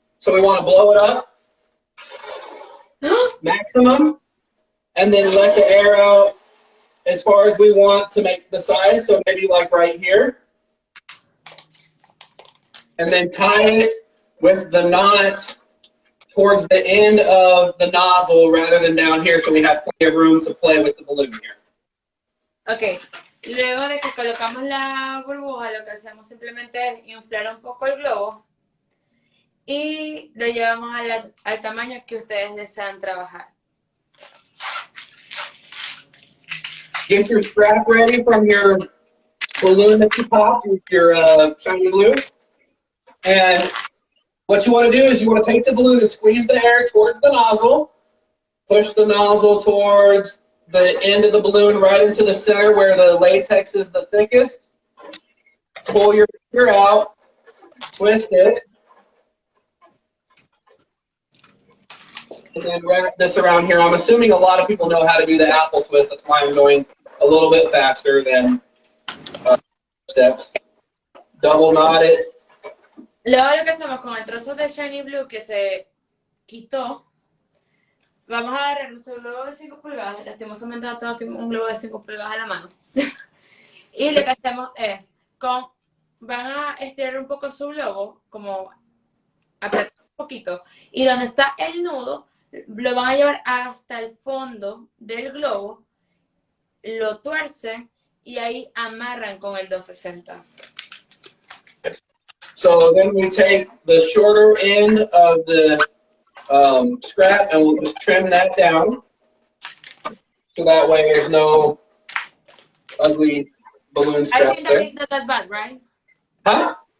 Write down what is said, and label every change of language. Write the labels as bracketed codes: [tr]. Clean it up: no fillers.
[en] So we want to blow it up maximum and then let the air out as far as we want to make the size. So maybe like right here. And then tie it with the knot towards the end of the nozzle rather than down here, so we have plenty of room to play with the balloon here. [es] Ok, luego de que colocamos la burbuja, lo que hacemos simplemente es inflar un poco el globo y lo llevamos al tamaño que ustedes desean trabajar. [en] Get your strap ready from your balloon that you popped with your shiny glue. And what you want to do is you want to take the balloon and squeeze the air towards the nozzle. Push the nozzle towards the end of the balloon right into the center where the latex is the thickest. Pull your finger out, twist it, and then wrap this around here. I'm assuming a lot of people know how to do the apple twist. That's why I'm going a little bit faster than steps. Double knot it. [es] Luego lo que hacemos con el trozo de Shiny Blue que se quitó, vamos a agarrar nuestro globo de 5 pulgadas, lastimosamente no tengo un globo de 5 pulgadas a la mano, y lo que hacemos es, van a estirar un poco su globo, como apretar un poquito, y donde está el nudo, lo van a llevar hasta el fondo del globo, lo tuercen, y ahí amarran con el 260. [en] So then we take the shorter end of the scrap and we'll just trim that down. So that way there's no ugly balloon I scraps think that there. is not that bad, right? Huh?